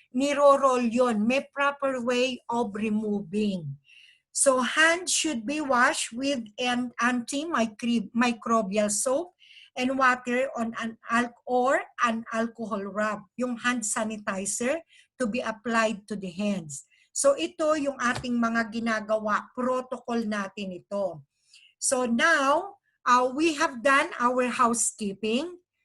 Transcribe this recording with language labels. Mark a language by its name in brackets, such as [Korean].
[Filipino] Niro-roll yun. [English] May proper way of removing. So hands should be washed with an antimicrobial soap and water on an alcohol rub, yung hand sanitizer to be applied to the hands. [Filipino] So ito yung ating mga ginagawa, protocol natin ito. [English] So now, we have done our housekeeping.